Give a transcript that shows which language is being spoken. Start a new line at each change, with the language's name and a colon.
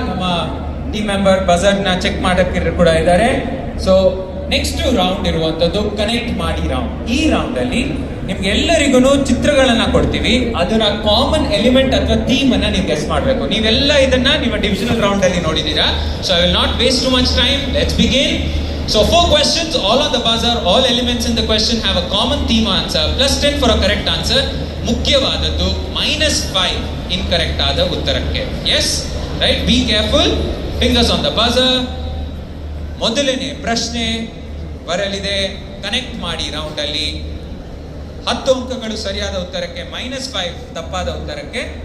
Kannada: ನಮ್ಮ team member buzzer ನ check ಮಾಡಕ್ಕೆ ಕೂಡ ಇದ್ದಾರೆ. ಸೊ ನೆಕ್ಸ್ಟ್ ರೌಂಡ್ ಇರುವಂತದ್ದು ಕನೆಕ್ಟ್ ಮಾಡಿ ರೌಂಡ್. ಈ ರೌಂಡ್ ಅಲ್ಲಿ ನಿಮ್ಗೆ ಎಲ್ಲರಿಗೂ ಚಿತ್ರಗಳನ್ನ ಕೊಡ್ತೀವಿ. ಅದರ ಕಾಮನ್ ಎಲಿಮೆಂಟ್ ಅಥವಾ ಥೀಮ್ ಅನ್ನ ನೀವು ಗೆಸ್ ಮಾಡಬೇಕು. ನೀವೆಲ್ಲ ಇದನ್ನ ನಿಮ್ಮ ಡಿವಿಷನಲ್ ರೌಂಡ್ ಅಲ್ಲಿ ನೋಡಿದೀರಾ.
English: So I will not waste too much time. Let's begin. So 4 questions, all on the buzzer, all elements in the question have a common theme answer, plus 10 for a correct answer.
Kannada: ಮುಖ್ಯವಾದದ್ದು -5 incorrect ಆದ ಉತ್ತರಕ್ಕೆ.
English: Yes, right, be careful. Fingers on the buzzer.
Kannada: ಮೊದಲನೇ ಪ್ರಶ್ನೆ ಬರಲಿದೆ. Connect ಮಾಡಿ round ಅಲ್ಲಿ 10 ಅಂಕಗಳು ಸರಿಯಾದ ಉತ್ತರಕ್ಕೆ, -5 ತಪ್ಪಾದ ಉತ್ತರಕ್ಕೆ.